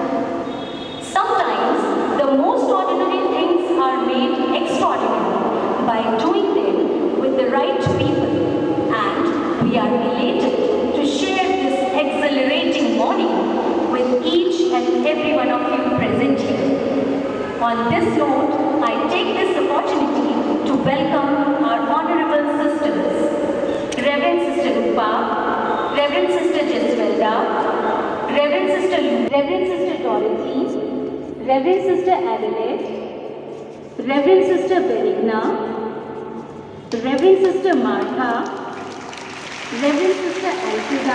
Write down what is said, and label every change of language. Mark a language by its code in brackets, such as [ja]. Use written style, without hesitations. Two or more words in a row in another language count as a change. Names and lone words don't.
[en] Sometimes the most ordinary things are made extraordinary by doing them with the right people, and we are elated to share this exhilarating morning with each and every one of you present here. On this note, I take this opportunity to welcome our honorable sisters, Reverend Sister Rupa, Reverend Sister Jeswelda, Reverend Sister Dorothy, Reverend Sister Adelaide, Reverend Sister Benigna, Reverend Sister Martha, Reverend Sister Alfreda,